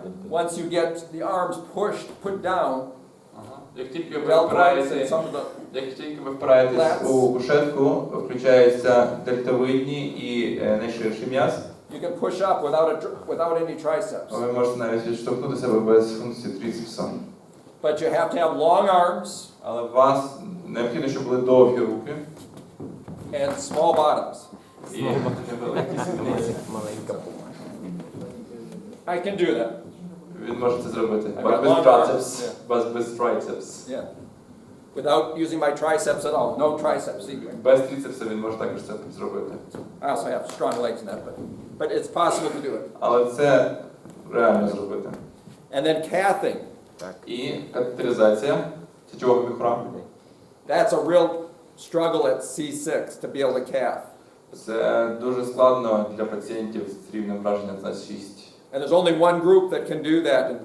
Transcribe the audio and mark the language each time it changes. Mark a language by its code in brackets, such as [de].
[en] Once you get the arms pushed, put down, [uk] Ага. Як тільки ви [en] deltoids and [uk] впираєтесь, [en] some of the [uk] впираєтесь у кушетку, включаються дельтовидні і найширший м'яз. [en] you can push up without any triceps. [uk] Ви можете навіть відштовхнути себе без функції трицепса. [en] But you have to have long arms [uk] Але у вас необхідно, щоб були довгі руки [en] and small bottoms. [uk] і невеликі сідниці. Маленька. [en] I can do that. [uk] Він може це зробити. [en] I've got [uk] Без [en] long [uk] трицепс. [en] arms, [uk] Без трицепс. [en] Yeah. Without using my triceps at all. No triceps either. [uk] Без трицепса він може також це зробити. [en] I also have strong legs in that, but it's possible to do it. [uk] Але це реально зробити. [en] And then cathing. [uk] І катетеризація сечового міхура. [en] That's a real struggle at C6 to be able to cath. [uk] Це дуже складно для пацієнтів з рівнем враження на 6. [en] And there's only one group that can do that,